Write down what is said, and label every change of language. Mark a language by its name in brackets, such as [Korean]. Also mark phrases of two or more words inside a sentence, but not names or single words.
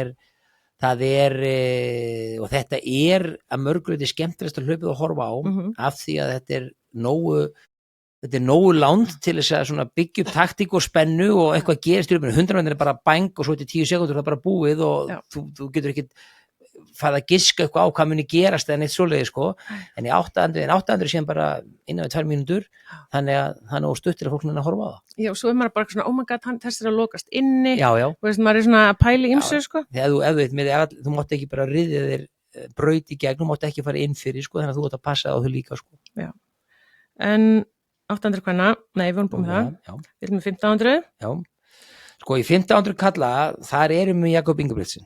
[Icelandic] Og þetta að mörguleiti skemmtilegast að hlaupið að horfa á, af því að þetta er nógu langt til þess að svona byggja upp taktík og spennu og eitthvað gerist í hlaupinu. 100 metrar er bara bang og svo til 10 sekúndur það er bara búið og þú getur ekki farið að giska eitthvað á hvað muni gerast eða neitt svoleiði, sko. En í 800 síðan bara innan við 2 mínútur, þannig að það er nógu stutt til að fólk að horfa á það. Já, svo maður bara svona, [English] oh my god, [Icelandic] þessi að lokast inni. Já. Og veist, maður svona að pæla í ýmsu, sko. Þú mátt ekki bara ryðja þér braut í gegn, þú mátt ekki fara inn fyrir, sko, þannig að þú átt að passa á þau líka, sko. Já. En 800 hvenna, nei, við vorum búin með það. Já. Við erum með 1500. Já. Sko, í 1500 kalla, þar erum við Jakob Ingebrigtsen.